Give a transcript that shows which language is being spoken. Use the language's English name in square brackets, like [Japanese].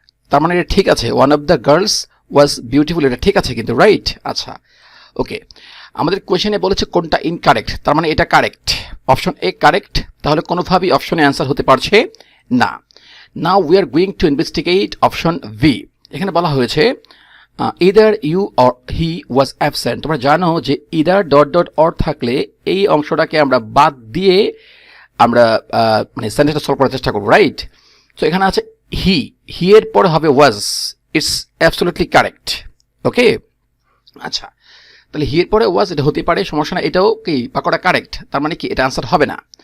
[Bangla] তার মানে এটা ঠিক আছে, [English] one of the girls was beautiful, [Bangla] এটা ঠিক আছে কিন্তু। রাইট, আচ্ছা, ওকে। আমাদের কোয়েশ্চেনে বলেছে কোনটা ইনকারেক্ট, তার মানে এটা কারেক্ট, অপশন এ কারেক্ট। তাহলে কোনোভাবেই অপশনে অ্যান্সার হতে পারছে না। [English] Now we are going to investigate option V. [Bangla] এখানে বলা হয়েছে [English] either you or he was absent। [Bangla] তোমরা জানো যে either ডট ডট অর থাকলে এই অংশটাকে আমরা বাদ দিয়ে আমরা মানে সেন্টেন্সটা সলভ করার চেষ্টা করব। [English] right, so [Bangla] এখানে আছে [English] he, he [Bangla] এর পরে হবে [English] Was, it's absolutely correct. [Bangla] ওকে, আচ্ছা, তাহলে হি এর পরে ওয়াজ, এটা হতে পারে, সমস্যা না, এটাও কি পাকোটা কারেক্ট, তার মানে কি এটা আনসার হবে না।